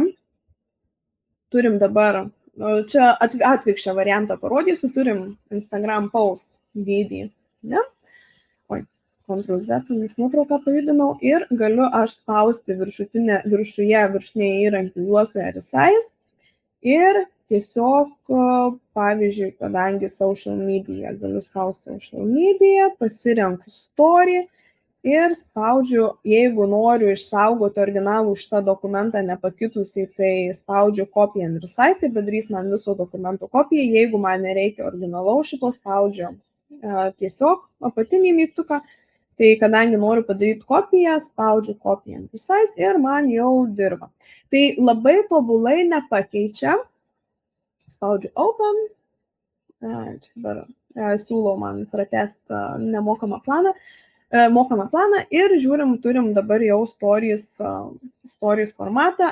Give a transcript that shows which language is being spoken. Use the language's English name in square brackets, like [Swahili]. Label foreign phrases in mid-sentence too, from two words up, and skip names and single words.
[Lithuanian] Turim dabar, čia atvirkščią variantą parodysiu, turim Instagram post dydį, ne? Ctrl+Z, nes nuotrauką pajudinau ir galiu aš spausti viršutinėje įrankių juostoje resize ir tiesiog, pavyzdžiui, kadangi [English] social media, [Lithuanian] galiu spausti [English] social media, [Lithuanian] pasirenku story ir spaudžiu, jeigu noriu išsaugoti originalų šitą dokumentą nepakitusiai, tai spaudžiu [English] copy and resize, [Lithuanian] tai padarys man viso dokumento kopiją. Jeigu man nereikia originalaus šito, spaudžiu tiesiog apatinį mygtuką. Tai kadangi noriu padaryti kopiją, spaudžiu [English] copy and resize [Lithuanian] ir man jau dirba. Tai labai tobulai nepakeičia. Spaudžiu open. Dabar siūlau man pratęsti mokamą planą ir žiūrim, turim dabar jau stories formatą.